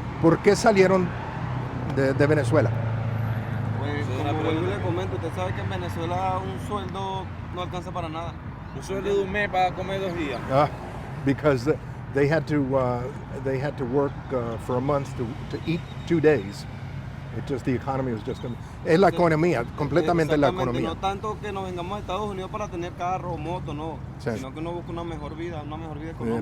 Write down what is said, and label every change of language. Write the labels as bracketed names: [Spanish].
[Spanish] ¿Por qué salieron de Venezuela? Pues, como yo le comento, usted sabe que en Venezuela un sueldo no alcanza para nada. Un sueldo de un mes para comer 2 días. [English] Because they had to work for a month to eat 2 days. The economy was just. [Spanish] Es la economía, completamente la Exactamente, economía. No tanto que nos vengamos a Estados Unidos para tener carro o moto, no. Sí. Sino que uno busca una mejor vida económica.